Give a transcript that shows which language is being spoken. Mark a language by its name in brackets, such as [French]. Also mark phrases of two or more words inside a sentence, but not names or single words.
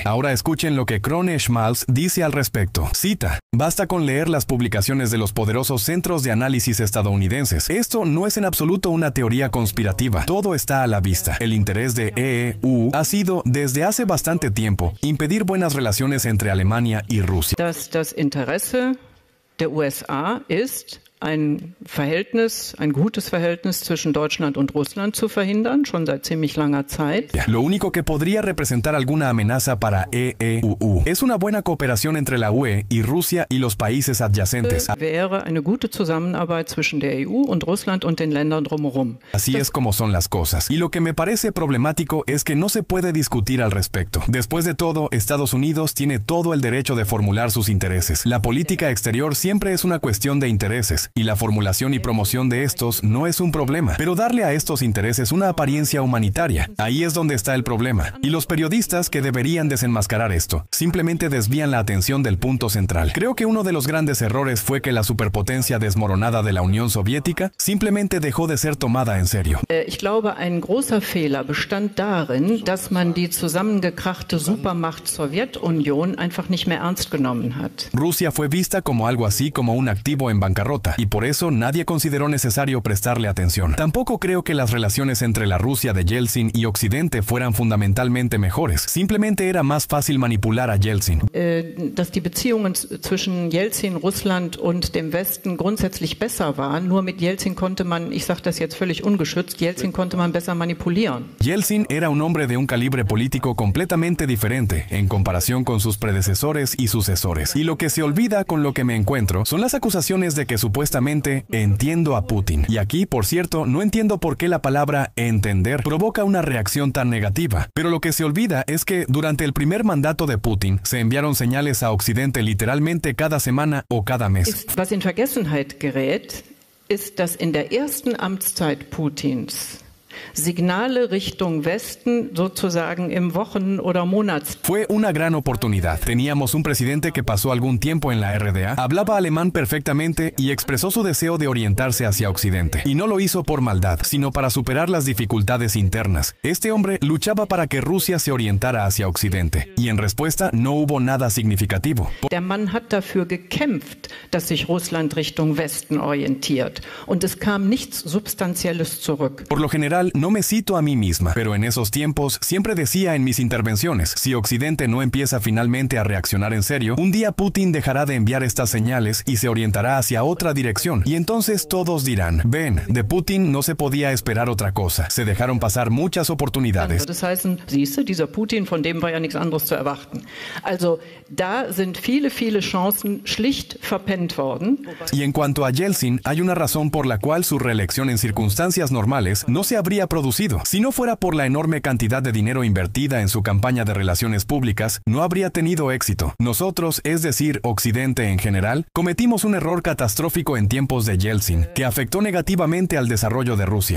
[Spanish] Ahora escuchen lo que Kroner-Schmalz dice al respecto. Cita: basta con leer las publicaciones de los poderosos centros de análisis estadounidenses. Esto no es en absoluto una teoría conspirativa, todo está a la vista. El interés de EU ha sido, desde hace bastante tiempo, impedir buenas relaciones entre Alemania y Rusia. [German] Das Interesse der USA ist, ein gutes Verhältnis zwischen Deutschland und Russland zu verhindern, schon seit ziemlich langer Zeit. [Spanish] Lo único que podría representar alguna amenaza para EEUU es una buena cooperación entre la UE y Rusia y los países adyacentes. [German] Wäre eine gute Zusammenarbeit zwischen der EU und Russland und den Ländern drumherum. [Spanish] Así es como son las cosas. Y lo que me parece problemático es que no se puede discutir al respecto. Después de todo, Estados Unidos tiene todo el derecho de formular sus intereses. La política exterior siempre es una cuestión de intereses, y la formulación y promoción de estos no es un problema, pero darle a estos intereses una apariencia humanitaria, ahí es donde está el problema. Y los periodistas que deberían desenmascarar esto, simplemente desvían la atención del punto central. Creo que uno de los grandes errores fue que la superpotencia desmoronada de la Unión Soviética simplemente dejó de ser tomada en serio. [German] Ich glaube, ein großer Fehler bestand darin, dass man die zusammengekrachte Supermacht Sowjetunion einfach nicht mehr ernst genommen hat. [Spanish] Rusia fue vista como algo así como un activo en bancarrota, y por eso nadie consideró necesario prestarle atención. Tampoco creo que las relaciones entre la Rusia de Yeltsin y Occidente fueran fundamentalmente mejores. Simplemente era más fácil manipular a Yeltsin. [German] Dass die Beziehungen zwischen Jelzin, Russland und dem Westen grundsätzlich besser waren. Nur mit Jelzin konnte man, ich sage das jetzt völlig ungeschützt, Jelzin konnte man besser manipulieren. [Spanish] Yeltsin era un hombre de un calibre político completamente diferente en comparación con sus predecesores y sucesores. Y lo que se olvida con lo que me encuentro son las acusaciones de que supuestamente entiendo a Putin. Y aquí, por cierto, no entiendo por qué la palabra entender provoca una reacción tan negativa. Pero lo que se olvida es que durante el primer mandato de Putin se enviaron señales a Occidente literalmente cada semana o cada mes. [German] Was in Vergessenheit gerät, ist, dass in der ersten Amtszeit Putins Signale Richtung Westen sozusagen im Wochen- oder Monats. [Spanish] Fue una gran oportunidad. Teníamos un presidente que pasó algún tiempo en la RDA, hablaba alemán perfectamente y expresó su deseo de orientarse hacia Occidente. Y no lo hizo por maldad, sino para superar las dificultades internas. Este hombre luchaba para que Rusia se orientara hacia Occidente. Y en respuesta no hubo nada significativo. [German] Der Mann hat dafür gekämpft, dass sich Russland Richtung Westen orientiert. Und es kam nichts Substanzielles zurück. [Spanish] Por lo general, no me cito a mí misma, pero en esos tiempos siempre decía en mis intervenciones, si Occidente no empieza finalmente a reaccionar en serio, un día Putin dejará de enviar estas señales y se orientará hacia otra dirección. Y entonces todos dirán, ven, de Putin no se podía esperar otra cosa. Se dejaron pasar muchas oportunidades. [German] Das heißen, siehste, dieser Putin, von dem war ja nichts anderes zu erwarten. Also da sind viele Chancen schlicht verpennt worden. [Spanish] Y en cuanto a Yeltsin, hay una razón por la cual su reelección en circunstancias normales no se habría producido. Si no fuera por la enorme cantidad de dinero invertida en su campaña de relaciones públicas, no habría tenido éxito. Nosotros, es decir, Occidente en general, cometimos un error catastrófico en tiempos de Yeltsin, que afectó negativamente al desarrollo de Rusia.